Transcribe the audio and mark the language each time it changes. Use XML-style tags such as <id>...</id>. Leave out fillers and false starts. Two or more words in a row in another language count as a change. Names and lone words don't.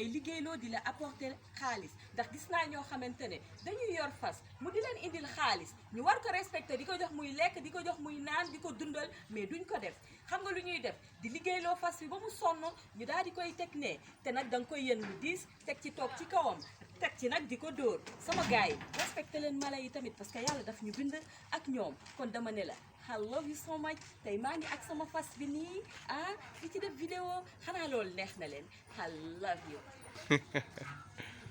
<wo>liggéeyloo di la apporter xaalis ndax gis naa ñoo xamante ne dañuy yor fas mu di leen indil xaalis ñu war ko respecté di ko jox muy lekk di ko jox muy naan di ko dundal mais duñ ko def xam nga lu ñuy def di liggéeyloo fas bi ba mu sonn ñu daal di koy teg nee te nag da nga koy yën lu diis teg ci toog ci kawam teg ci nag di ko dóor sama gars yi respecté leen mala yi tamit</wo> <fr>parce que</fr> <wo>yàlla daf ñu bind ak ñoom kon dama ne la</wo> <en>I love you so much</en> <wo>tey maa ngi ak sama fas bi nii ah di ci def vidéo xanaa loolu neex na leen</wo> <en>I love you</en>